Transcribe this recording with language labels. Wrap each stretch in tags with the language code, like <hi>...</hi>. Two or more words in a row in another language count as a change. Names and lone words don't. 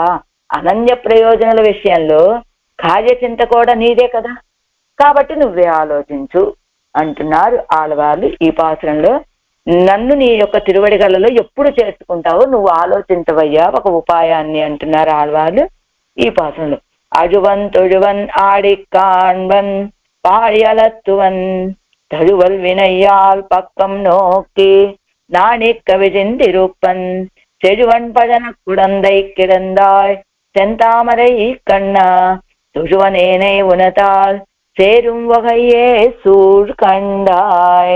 <te>అనన్య ప్రయోజనాల విషయంలో కార్యచింత కూడా నీదే కదా, కాబట్టి నువ్వే ఆలోచించు అంటున్నారు ఆళ్వార్లు ఈ పాత్రంలో. నన్ను నీ యొక్క తిరువడిగలలో ఎప్పుడు చేర్చుకుంటావో నువ్వు ఆలోచించవయ్యా ఒక ఉపాయాన్ని అంటున్నారు ఆళ్వార్లు ఈ పాత్రంలో.</te> <ta>அழுவன் தொழுவன் ஆடி காண்வன் பாடியலத்துவன் தழுவல் வினையால் பக்கம் நோக்கி நாணிக்க விஜிந்திருப்பன் செழுவன் பஜன குடந்தை கிடந்தாய் செந்தாமரை கண்ணா துழுவனேனை உனதால் சேரும் வகையே சூழ் కండాయ్.</ta>